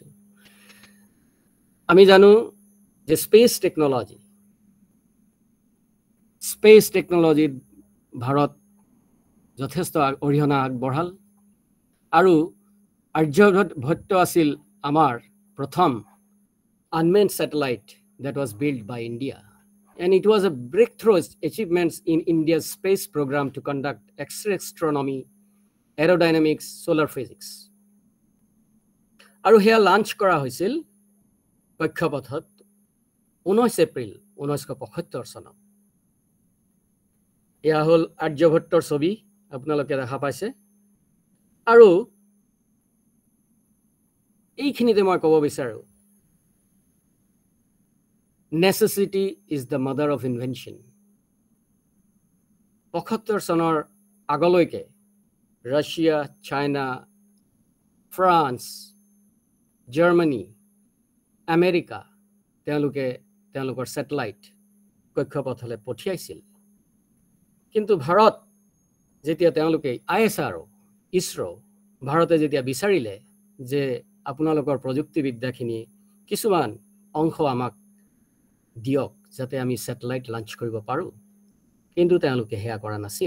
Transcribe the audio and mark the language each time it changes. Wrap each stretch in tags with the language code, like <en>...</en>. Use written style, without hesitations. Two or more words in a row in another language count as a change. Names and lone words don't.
<as>আমি জানো যে স্পেচ টেকনলজিত ভাৰত যথেষ্ট অৰিহণা আগবঢ়াল আৰু আৰ্যভট্ট আছিল আমাৰ প্ৰথম</as> <en>unmanned satellite that was built by India. And it was a breakthrough achievements in India's space program to conduct X-ray astronomy, aerodynamics, solar physics.</en> <as>আৰু হেয়া লাঞ্চ কৰা হৈছিল কক্ষপথত 19 এপ্ৰিল 1975 চনত। এয়া হ'ল আৰ্যভট্টৰ ছবি, আপোনালোকে দেখা পাইছে। আৰু এইখিনিতে মই ক'ব বিচাৰোঁ,</as> <en>necessity is the mother of invention.</en> <as>75 চনৰ আগলৈকে ৰাছিয়া, চাইনা, ফ্ৰান্স, জাৰ্মানী, আমেৰিকা তেওঁলোকৰ ছেটেলাইট কক্ষপথলৈ পঠিয়াইছিল। কিন্তু ভাৰত যেতিয়া তেওঁলোকে ISR, ইছৰো, ভাৰতে যেতিয়া বিচাৰিলে যে আপোনালোকৰ প্ৰযুক্তিবিদ্যাখিনি কিছুমান অংশ আমাক দিয়ক যাতে আমি ছেটেলাইট লঞ্চ কৰিব পাৰোঁ, কিন্তু তেওঁলোকে সেয়া কৰা নাছিল।</as>